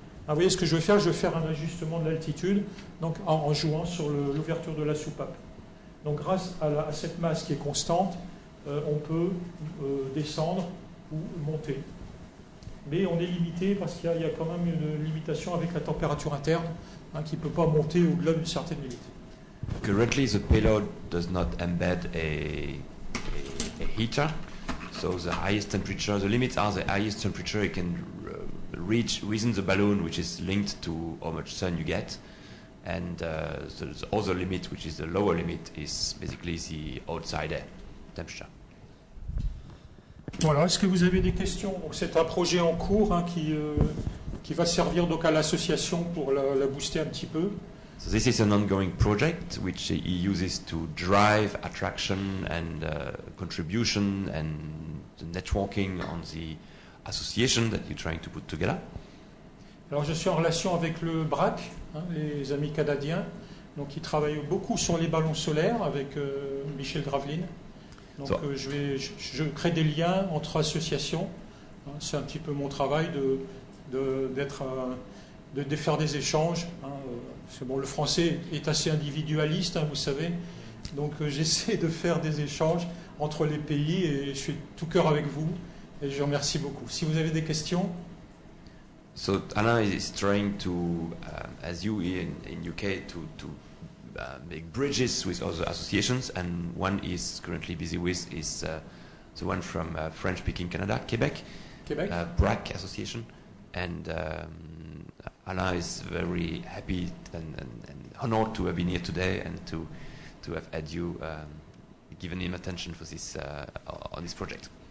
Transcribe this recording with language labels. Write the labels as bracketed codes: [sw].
[fr] Ah, vous voyez ce que je vais faire? Je vais faire un ajustement de l'altitude donc en jouant sur l'ouverture de la soupape. Donc grâce à cette masse qui est constante, on peut descendre ou monter. Mais on est limité parce qu'il y a quand même une limitation avec la température interne hein, qui ne peut pas monter au-delà d'une certaine limite. [en] Currently, the payload does not embed a heater, so the highest temperature, the limits are the highest temperature it can reach within the balloon, which is linked to how much sun you get, and the other limit, which is the lower limit, is basically the outside air temperature. [fr] Voilà, est-ce que vous avez des questions? Donc, c'est un projet en cours hein, qui va servir donc à l'association pour la booster un petit peu. [en] So this is an ongoing project which he uses to drive attraction and contribution and the networking on the association that you're trying to put together. [fr] Alors je suis en relation avec le BRAC, hein, les amis canadiens, donc ils travaillent beaucoup sur les ballons solaires avec Michel Graveline. Donc je crée des liens entre associations. Hein, c'est un petit peu mon travail de faire des échanges. Hein, c'est bon, le français est assez individualiste, hein, vous savez. Donc j'essaie de faire des échanges entre les pays et je suis tout cœur avec vous. Et je vous remercie beaucoup. Si vous avez des questions. [en] So Alain is trying to, as you in UK, to make bridges with other associations, and one is currently busy with is the one from French-speaking Canada, Quebec, BRAC Association, and Alain is very happy and honored to have been here today and to have had you given him attention for this on this project.